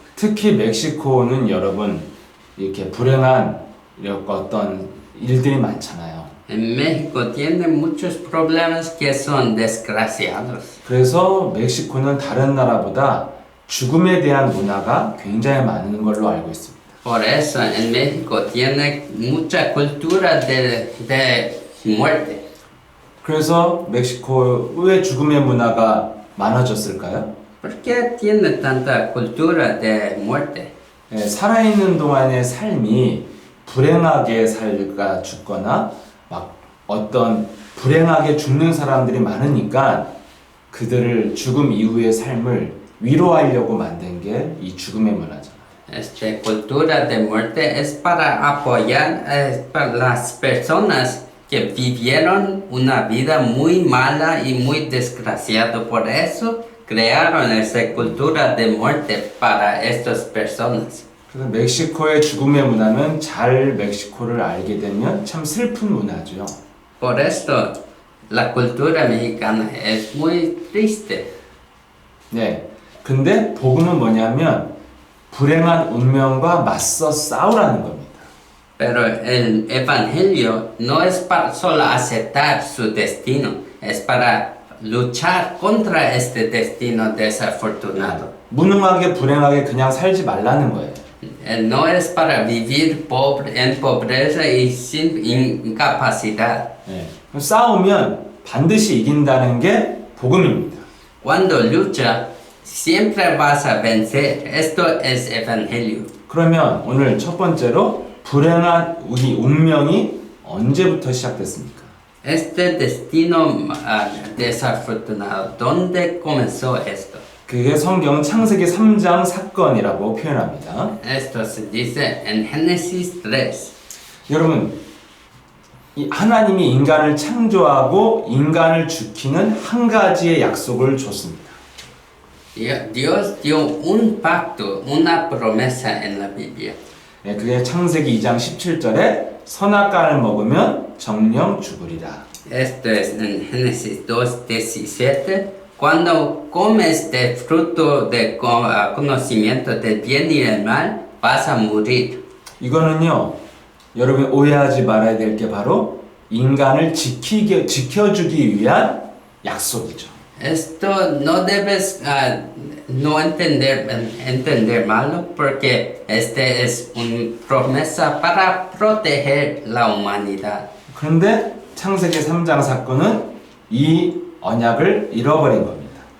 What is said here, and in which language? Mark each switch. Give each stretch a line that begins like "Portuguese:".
Korean: 특히 멕시코는 여러분 이렇게 불행한 이런 어떤 일들이 많잖아요.
Spanish: En México tiene muchos problemas que son desgraciados.
Korean: 그래서 멕시코는 다른 나라보다 죽음에 대한 문화가 굉장히 많은 걸로 알고 있습니다.
Spanish: Por eso en México tiene mucha cultura de muerte.
Korean: 그래서 멕시코의 죽음의 문화가 많아졌을까요?
Spanish: ¿Por qué tiene tanta cultura de muerte?
Korean: 살아있는 동안의 삶이 불행하게 살까 죽거나 막 어떤 불행하게 죽는 사람들이 많으니까 그들을 죽음 이후의 삶을 위로하려고 만든 게 이 죽음의 문화잖아요.
Spanish: Esta cultura de muerte es para apoyar para las personas que vivieron una vida muy mala y muy desgraciada. Por eso crearon esa cultura de muerte para estas personas.
Korean: 그래서 멕시코의 죽음의 문화는 잘 멕시코를 알게 되면 참 슬픈 문화죠.
Spanish: Por esto, la cultura mexicana es muy triste.
Korean: 네. 근데 복음은 뭐냐면 불행한 운명과 맞서 싸우라는 겁니다.
Spanish: Pero el evangelio no es para solo aceptar su destino, es para luchar contra este destino desafortunado.
Korean: 무능하게 불행하게 그냥 살지 말라는 거예요.
Spanish: No es para vivir en pobreza y sin incapacidad.
Korean: 네. 싸우면 반드시 이긴다는 게 복음입니다.
Spanish: Cuando lucha, siempre vas a vencer. Esto es evangelio.
Korean: 그러면 오늘 첫 번째로 불행한 우리 운명이 언제부터 시작됐습니까?
Spanish: Este destino desafortunado, ¿dónde comenzó esto?
Korean: 그게 성경 창세기 3장 사건이라고 표현합니다.
Spanish: Esto se dice en Génesis 3.
Korean: 여러분, 이 하나님이 인간을 창조하고 인간을 지키는 한 가지의 약속을 줬습니다.
Spanish: Dios dio un pacto, una promesa en la Biblia.
Korean: 네, 그게 창세기 2장 17절에 선악과를 먹으면 정령 죽으리라.
Spanish: Esto es en Génesis 2:17. Cuando comes del fruto del conocimiento del bien y del mal, vas a morir.
Korean: 이거는요, 여러분 오해하지 말아야 될 게 바로 인간을 지켜주기 위한 약속이죠.
Spanish: Esto no debes no entender malo porque este es una promesa para proteger la humanidad.
Korean: 그런데 창세기 3장 사건은 이 언약을 잃어버린 겁니다.